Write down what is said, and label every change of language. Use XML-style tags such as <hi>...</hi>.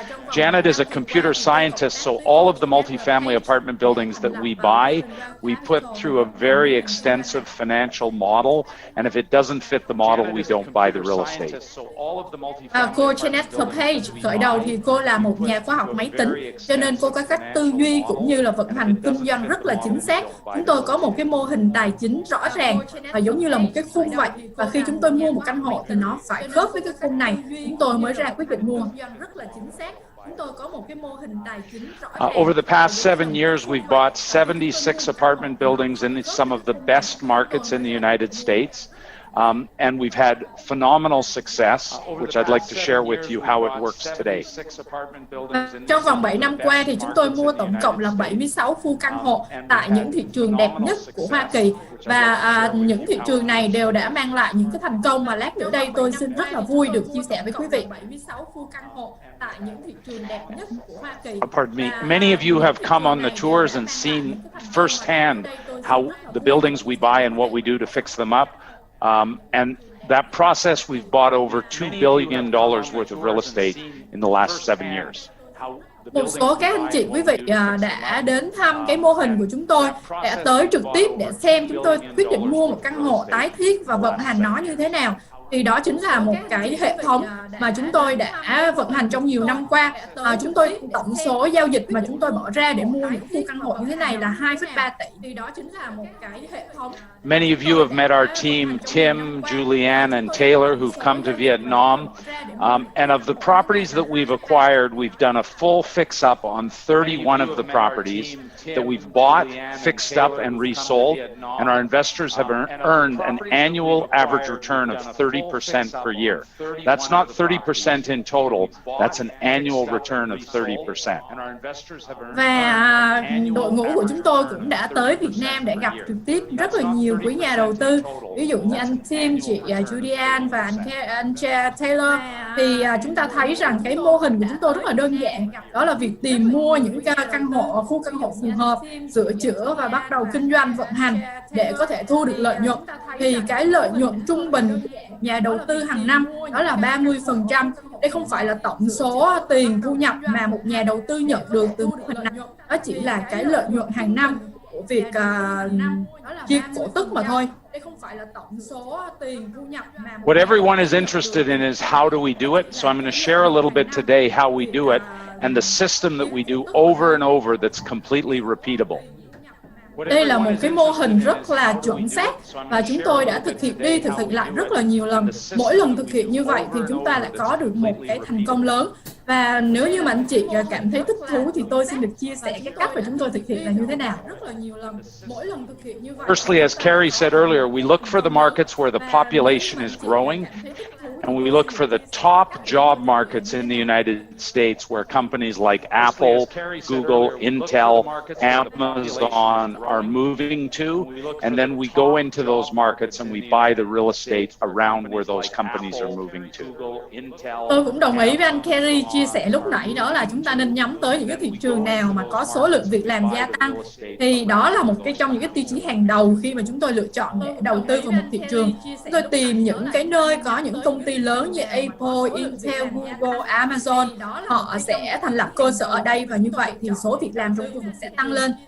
<en>Janet is a computer scientist, so all of the multifamily apartment buildings that we buy, we put through a very extensive financial model, and if it doesn't fit the model, we don't buy the real estate.</en> <vi>Cô Janet LePage khởi đầu thì cô là một nhà khoa học máy tính, cho nên cô có cách tư duy cũng như là vận hành kinh doanh rất là chính xác. Chúng tôi có một cái mô hình tài chính rõ ràng và giống như là một cái khung vậy, và khi chúng tôi mua một căn hộ thì nó phải khớp với cái khung này, chúng tôi mới ra quyết định mua. Rất là chính xác. Chúng tôi có một cái mô hình tài chính rõ ràng.</vi> <en>Over the past 7 years, we've bought 76 apartment buildings in some of the best markets in the United States. And we've had phenomenal success, which I'd like to share with you how it works today.</en> <vi>Trong vòng 7 năm qua thì chúng tôi mua tổng cộng là 76 khu căn hộ tại những thị trường đẹp nhất của Hoa Kỳ, và những thị trường này đều đã mang lại những cái thành công mà lát nữa đây tôi xin rất là vui được chia sẻ với quý vị. 76 khu căn hộ tại những thị trường đẹp nhất của Hoa Kỳ.</vi> <en>Pardon me. Many of you have come on the tours and seen firsthand how the buildings we buy and what we do to fix them up. And that process, we've bought over $2 billion worth of real estate in the last 7 years.</en> <vi>Một số các anh chị quý vị đã đến thăm cái mô hình của chúng tôi, đã tới trực tiếp để xem chúng tôi quyết định mua một căn hộ tái thiết và vận hành nó như thế nào. Thì đó chính là một cái hệ thống mà chúng tôi đã vận hành trong nhiều năm qua. Chúng tôi tổng số giao dịch mà chúng tôi bỏ ra để mua những khu căn hộ như thế này là 2,3 tỷ. Thì đó chính là một cái hệ thống.</vi> <en>Many of you have met our team, Tim, Julianne, and Taylor, who've come to Vietnam. And of the properties that we've acquired, we've done a full fix-up on 31 of the properties that we've bought, fixed up, and resold. And our investors have earned an annual average return of 30% per year. That's not 30% in total, that's an annual return of 30%.</en> <vi>Và đội ngũ của chúng tôi cũng đã tới Việt Nam để gặp trực tiếp rất là nhiều quý nhà đầu tư, ví dụ như anh Tim, chị Julianne và anh Taylor. Thì chúng ta thấy rằng cái mô hình của chúng tôi rất là đơn giản, đó là việc tìm mua những căn hộ, khu căn hộ phù hợp, sửa chữa và bắt đầu kinh doanh vận hành để có thể thu được lợi nhuận. Thì cái lợi nhuận trung bình nhà đầu tư hàng năm đó là 30%. Đây không phải là tổng số tiền thu nhập mà một nhà đầu tư nhận được từ mô hình này, đó chỉ là cái lợi nhuận hàng năm của việc chia cổ tức mà thôi. Đây không phải là tổng số tiền thu nhập mà</vi> <en>What everyone is interested in is how do we do it. So I'm going to share a little bit today how we do it and the system that we do over and over that's completely repeatable.</en> <vi>Đây là một cái mô hình rất là chuẩn xác và chúng tôi đã thực hiện lại rất là nhiều lần. Mỗi lần thực hiện như vậy thì chúng ta lại có được một cái thành công lớn. Và nếu như mà anh chị cảm thấy thích thú thì tôi xin được chia sẻ cái cách mà chúng tôi thực hiện là như thế nào. Rất là nhiều lần, mỗi lần thực hiện như vậy.</vi> <en>Firstly, as Carrie said earlier, we look for the markets where the population is growing. And we look for the top job markets in the United States where companies like Apple, Google, Intel, Amazon are moving to. And then we go into those markets and we buy the real estate around where those companies are moving to.</en> <vi>Tôi cũng đồng ý với anh Kerry chia sẻ lúc nãy, đó là chúng ta nên nhắm tới những cái thị trường nào mà có số lượng việc làm gia tăng. Thì đó là một trong những cái tiêu chí hàng đầu khi mà chúng tôi lựa chọn để đầu tư vào một thị trường. Chúng tôi tìm những cái nơi có những công ty lớn như Apple, Intel, Google, Amazon, họ sẽ thành lập cơ sở ở đây và như vậy thì số việc làm trong khu vực sẽ tăng lên.</vi>